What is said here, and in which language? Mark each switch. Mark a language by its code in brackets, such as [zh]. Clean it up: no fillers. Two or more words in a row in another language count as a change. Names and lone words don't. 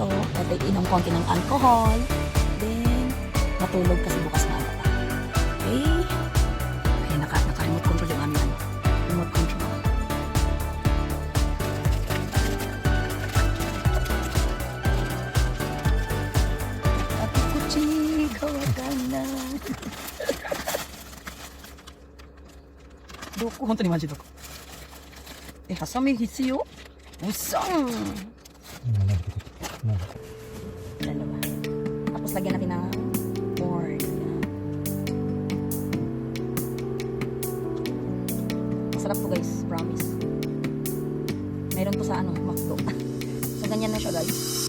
[tl] At inom konti ng alcohol. Then, matulog kasi bukas na ako. Okay? Okay, naka-remote control yung aming remote control. Ate Kuchi, kawagan na. [ja] どこ 本当に マジ どこ. はさみ 必要? [tl] Usang! Dalawa. Tapos lagyan natin ng board. Masarap to guys, promise. Meron to sa McDo. So ganyan na siya guys.